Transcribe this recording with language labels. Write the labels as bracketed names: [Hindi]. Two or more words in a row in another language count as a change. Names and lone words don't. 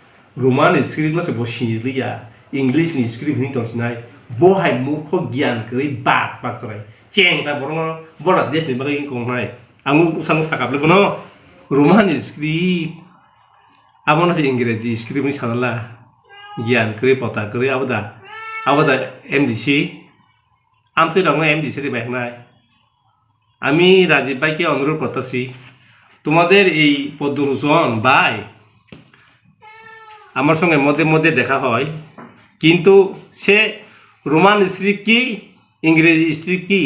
[English] Roman script [Kok Borok] lo se bo shiriya English ni script ni tong sinai bo hai mukho gyan kri bat patrai cheng ta borong borat des ni bagai kong nai angu usang sakap le bono [English] Roman script [Kok Borok] amona se इंग्रजी script ni sanala gyan kri pota kri abada MDC amte dong MDC রে [Bangla] ব্যাক নাই আমি রাজীব ভাইকে অনুরোধ করতেছি তোমাদের এই পদ্মভূষণ ভাই আমার সঙ্গে মধ্যে মধ্যে দেখা হয় কিন্তু সে [English] Roman script [Bangla] কি ইংরেজি স্ক্রিপ্ট কি